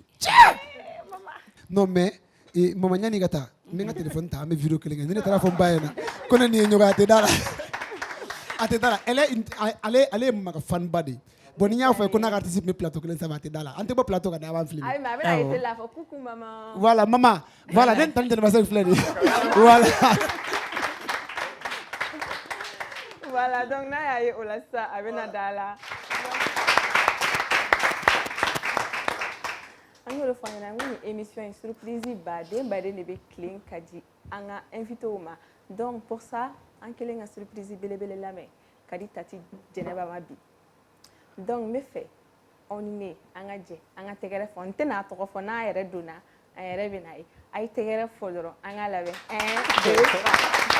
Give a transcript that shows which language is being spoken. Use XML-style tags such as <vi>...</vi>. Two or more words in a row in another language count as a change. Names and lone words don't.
<fr>Non, mais</fr> <bm>Mama ɲani ka taa n bɛ n ka téléphone ta an bɛ vidéo kelen kɛ ni ne taara fɔ n ba ɲɛna ko ne nin ye ɲɔgɔn ye a tɛ da la. A tɛ da la. Ale ye Mama ka fan ba de ye. Bon ni n y'a fɔ ye ko n'a ka artiste bɛ plateau kelen sanfɛ a tɛ da la. An tɛ bɔ plateau kan dɛ a b'an filmer. Ayi mais a bɛna</bm> <fr>été là</fr> <bm>fɔ</bm> <fr>coucou maman. Voilà maman. Voilà ne tante Djeniba Seck</fr> <bm>filɛ de.</bm> <fr>Voilà. Voilà, donc</fr> <bm>n'a y'a ye o la sisan a bɛna da la. An y'o de fɔ an ɲɛna n ko nin émission in surprise baden de bɛ tilen ka di an ka invité ma</bm> <fr>donc pour ça</fr> <bm>an kɛlen ka surprise belebele lamɛn ka di Tati Djeniba ma bi donc n bɛ fɛ aw ni ne an ka jɛ an ka tɛgɛrɛ fɔ n tɛna a tɔgɔ fɔ n'a yɛrɛ donna an yɛrɛ bɛ na ye a ye tɛgɛrɛ fɔ dɔrɔn an ka labɛn 1 2 3.</bm>